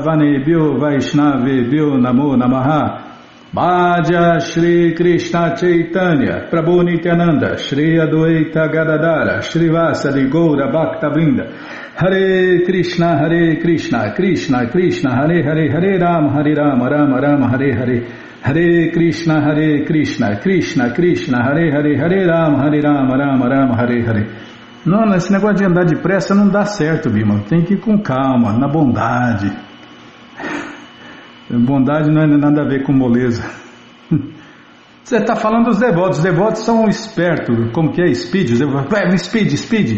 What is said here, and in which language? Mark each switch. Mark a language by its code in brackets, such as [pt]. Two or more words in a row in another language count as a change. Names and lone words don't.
[sa] वनेभ्यो वैष्णवेभ्यो नमो नमः भज श्री कृष्ण चैतन्य प्रभु नित्यानन्द श्री अद्वैत गदाधर श्री वासादि गौर भक्त वृन्द हरे कृष्ण कृष्ण कृष्ण हरे हरे हरे राम राम राम हरे हरे हरे कृष्ण कृष्ण कृष्ण हरे हरे हरे राम राम राम हरे हरे Hare Rama Rama Rama Hare Hare Hare Krishna Krishna Krishna Hare Hare Hare Rama Rama Rama Hare Hare. [pt] Não, esse negócio de andar depressa não dá certo, Bima. Tem que ir com calma, na bondade. Bondade não é nada a ver com moleza. Você está falando dos devotos. Os devotos são espertos. Como que é? [en] Speed. Speed.